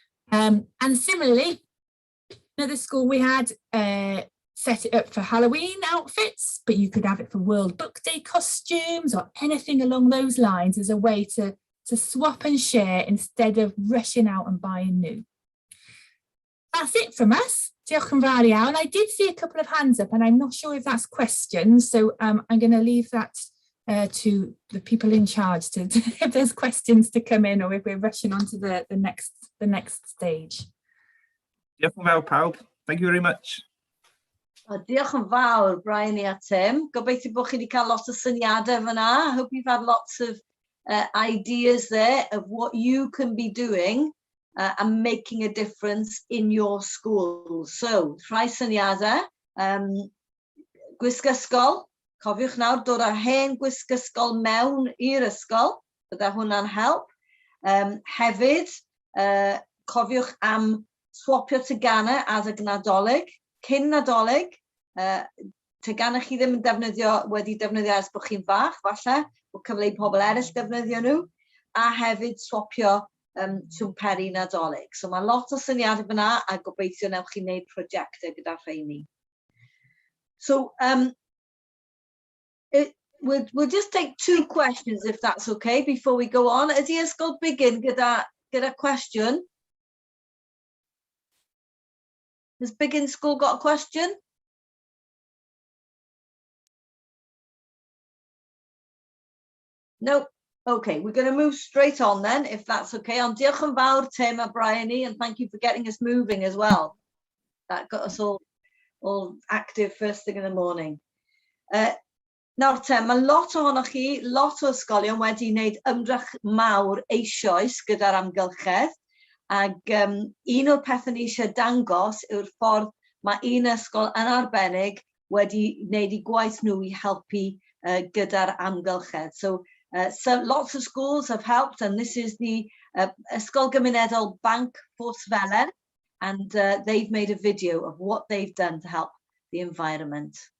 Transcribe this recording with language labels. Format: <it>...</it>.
<en>And similarly, another school we had set it up for Halloween outfits, but you could have it for World Book Day costumes or anything along those lines as a way to swap and share instead of rushing out and buying new. That's it from us.</en> <cy>Diolch yn fawr iawn.</cy> <en>I did see a couple of hands up, and I'm not sure if that's questions, so I'm going to leave that to the people in charge to if there's questions to come in, or if we're rushing on to the next stage.</en> <cy>Diolch yn fawr pawb.</cy> <en>Thank you very much.</en> <cy>Diolch yn fawr, Brian a Tim. Gobeithio bod chi wedi cael lot o syniadau fyna.</cy> <en>I hope you've had lots of ideas there of what you can be doing and making a difference in your school.</en> <cy>So, rhai syniadau. Gwisg ysgol. Cofiwch nawr dod â'r hen gwisg ysgol mewn i'r ysgol. Bydda hwnna'n help. Hefyd, cofiwch am swapio teganau adeg Nadolig. Cyn Nadolig, teganau chi ddim yn wedi defnyddio ers bod chi'n fach, falle, bod cyfle i pobl eraill defnyddio nhw, a hefyd swapio swmperi Nadolig. So mae lot o syniadau fyna, a gobeithio newch chi wneud prosiectau gyda rheini.</cy> <en>So, we'll just take 2 questions, if that's okay, before we go on.</en> <cy>Ydy ysgol Bigin gyda cwestiwn?</cy> <en>Has Bigin School got a question? Nope. Okay, we're going to move straight on then, if that's okay.</en> <cy>Ond diolch yn fawr, Tim a Bryony,</cy> <en>and thank you for getting us moving as well. That got us all active first thing in the morning.</en> <cy>Nawr te, mae lot ohonoch chi, lot o ysgolion wedi wneud ymdrech mawr eisoes gyda'r amgylchedd, ac un o'r pethau ni eisiau dangos yw'r ffordd mae un ysgol yn arbennig wedi wneud I gwaith nhw I helpu gyda'r amgylchedd.</cy> <en>So lots of schools have helped, and this is the Ysgol Gymunedol Banc Photosynthesis, and they've made a video of what they've done to help the environment.</en>